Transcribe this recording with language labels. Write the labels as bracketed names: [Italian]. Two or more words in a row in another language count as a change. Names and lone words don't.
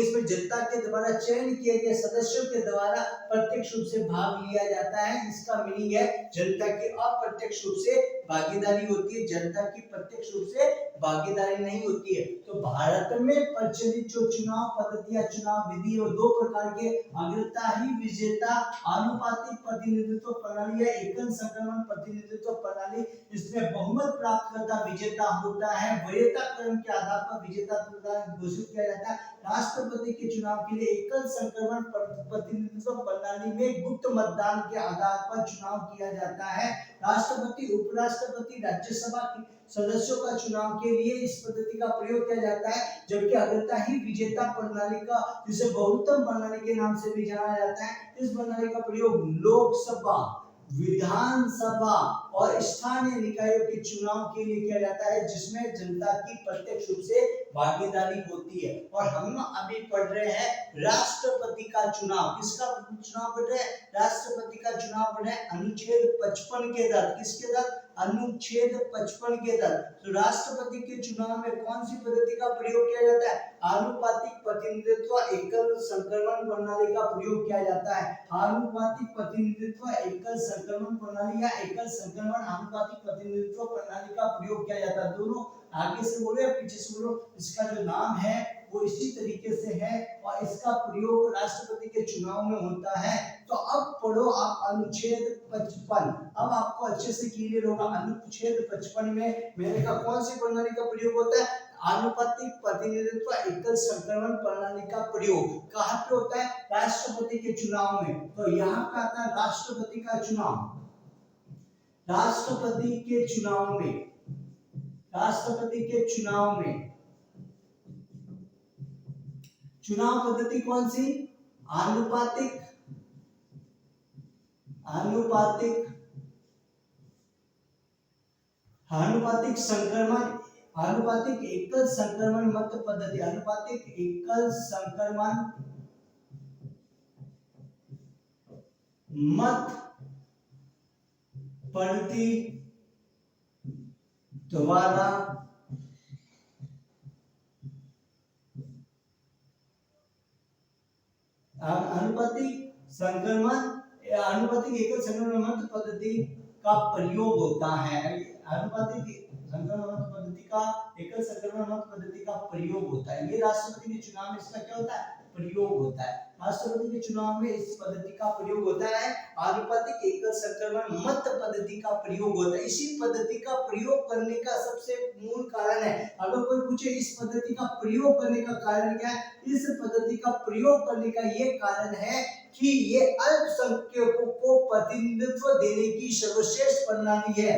[Hindi] इसमें जनता के द्वारा चयन किए गए सदस्यों के द्वारा प्रत्यक्ष रूप से भाग लिया जाता है। इसका मीनिंग है जनता की अप्रत्यक्ष रूप से भागीदारी होती है, जनता की प्रत्यक्ष रूप से भागीदारी नहीं होती है। तो भारत में प्रचलित जो चुनाव पद्धति या चुनाव विधि है वो दो प्रकार के, अग्रता ही विजेता अनुपातिक प्रतिनिधित्व प्रणाली या एकल संक्रमण प्रतिनिधित्व प्रणाली। इसमें बहुमत प्राप्त करता विजेता होता है। वरीयता क्रम के आधार पर विजेता घोषित किया जाता है। राष्ट्रपति के चुनाव के लिए एकल संक्रमण प्रतिनिधित्व प्रणाली में गुप्त मतदान के आधार पर चुनाव किया जाता है। राष्ट्रपति, उपराष्ट्रपति, राज्यसभा के सदस्यों का चुनाव के लिए इस पद्धति का प्रयोग किया जाता है। जबकि अग्रता ही विजेता प्रणाली का, जिसे बहुमत प्रणाली के नाम से भी जाना जाता है, इस प्रणाली का प्रयोग लोकसभा, विधानसभा और स्थानीय निकायों के चुनाव के लिए किया जाता है, जिसमें जनता की प्रत्यक्ष रूप से भागीदारी होती है। और हम अभी पढ़ रहे हैं राष्ट्रपति का चुनाव। किसका चुनाव पढ़ रहे हैं? राष्ट्रपति का चुनाव पढ़ रहे हैं अनुच्छेद 55 के तहत। किसके तहत? अनुच्छेद 55 के तहत। तो राष्ट्रपति के चुनाव में कौन सी पद्धति का प्रयोग किया जाता है? आनुपातिक प्रतिनिधित्व एकल संक्रमण प्रणाली का प्रयोग किया जाता है। आनुपातिक प्रतिनिधित्व एकल संक्रमण प्रणाली या एकल संक्रमण आनुपातिक प्रतिनिधित्व प्रणाली का प्रयोग किया जाता है। दोनों आगे से बोलो या पीछे से बोलो, इसका जो नाम है वो इसी तरीके से है और इसका प्रयोग राष्ट्रपति के चुनाव में होता है। तो अब पढ़ो आप अनुच्छेद 55। अब आपको अच्छे से क्लियर होगा अनुच्छेद 55 में मैंने कहा कौन सी प्रणाली का प्रयोग होता है? आनुपातिक प्रतिनिधित्व एकल संक्रमण प्रणाली का प्रयोग कहाँ पे होता है? राष्ट्रपति के चुनाव में। तो यहाँ पे आता है राष्ट्रपति का चुनाव। राष्ट्रपति के चुनाव में, राष्ट्रपति के चुनाव में चुनाव पद्धति कौन सी? आनुपातिक, आनुपातिक, आनुपातिक संक्रमण, आनुपातिक एकल संक्रमण मत पद्धति, आनुपातिक एकल संक्रमण मत पद्धति द्वारा आनुपातिक संक्रमण, आनुपातिक एकल संक्रमण मत पद्धति का प्रयोग होता है। आनुपातिक संक्रमण मत पद्धति का एकल संक्रमण मत पद्धति का प्रयोग होता है। ये राष्ट्रपति के चुनाव में इसका क्या होता है? प्रयोग होता है। राष्ट्रपति के चुनाव में इस पद्धति का प्रयोग होता है। आनुपातिक एकल संक्रमण मत पद्धति का प्रयोग होता है। इसी पद्धति का प्रयोग करने का सबसे मूल कारण है, अगर कोई पूछे इस पद्धति का प्रयोग करने का कारण क्या है, इस पद्धति का प्रयोग करने का ये कारण है कि ये अल्पसंख्यकों को प्रतिनिधित्व देने की सर्वश्रेष्ठ प्रणाली है।